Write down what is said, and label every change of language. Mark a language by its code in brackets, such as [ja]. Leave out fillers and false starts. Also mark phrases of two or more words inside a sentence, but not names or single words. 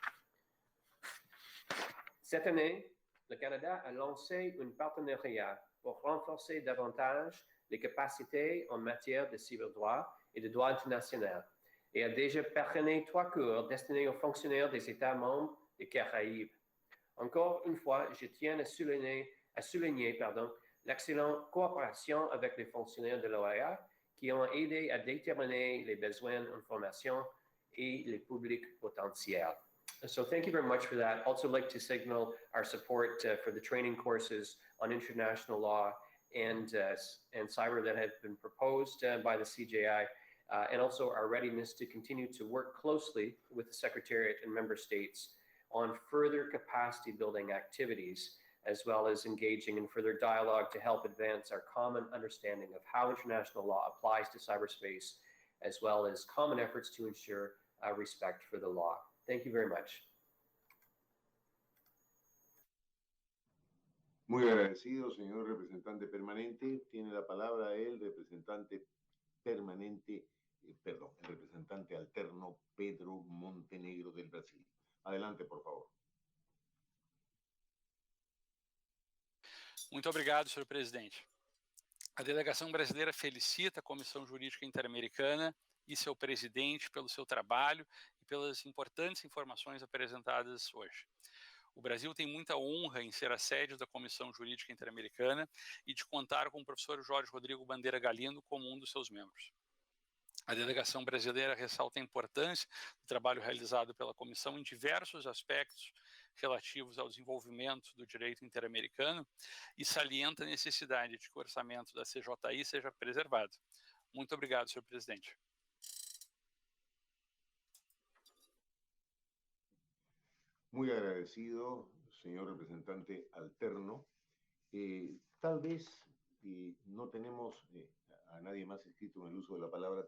[fr] Cette année, le Canada a lancé un partenariat pour renforcer davantage les capacités en matière de cyberdroit et de droit international et a déjà parrainé 3 cours destinés aux fonctionnaires des États membres des Caraïbes. Encore une fois, je tiens à souligner l'excellente coopération avec les fonctionnaires de l'OEA qui ont aidé à déterminer les besoins en formation et les publics potentiels. [en] So thank you very much for that. Also like to signal our support for the training courses on international law and cyber that have been proposed by the CJI, and also our readiness to continue to work closely with the Secretariat and member states on further capacity building activities, as well as engaging in further dialogue to help advance our common understanding of how international law applies to cyberspace, as well as common efforts to ensure respect for the law. Thank you very much. [es] Muy agradecido, señor representante permanente. Tiene la palabra el representante permanente, el representante alterno Pedro Montenegro del Brasil. Adelante, por favor. [pt] Muito obrigado, senhor presidente. A delegação brasileira felicita a Comissão Jurídica Interamericana e seu presidente pelo seu trabalho e pelas importantes informações apresentadas hoje. O Brasil tem muita honra em ser a sede da Comissão Jurídica Interamericana e de contar com o professor Jorge Rodrigo Bandeira Galindo como um dos seus membros. A delegação brasileira ressalta a importância do trabalho realizado pela comissão em diversos aspectos relativos ao desenvolvimento do direito interamericano e salienta a necessidade de que o orçamento da CJI seja preservado. Muito obrigado, senhor presidente. [es] Muy agradecido, señor representante alterno. Tal vez no tenemos a nadie más escrito en el uso de la palabra.